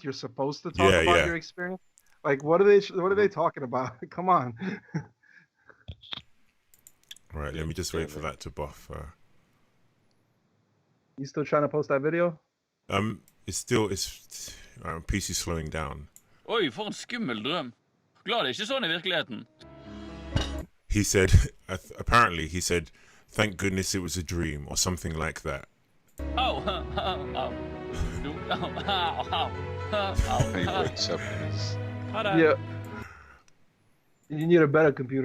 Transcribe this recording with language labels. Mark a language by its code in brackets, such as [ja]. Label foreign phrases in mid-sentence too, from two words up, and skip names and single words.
[en] You're supposed to talk about your experience. Like what are they talking about? Come on. Right, let me just wait for that to buff. You still trying to post that video? It's PC slowing down. [no] Oi, for en skummel drøm. Glad det ikke sånn I virkeligheten. [en] He said, apparently he said, thank goodness it was a dream or something like that. Ow, ow, ow. Yeah. You need a better computer.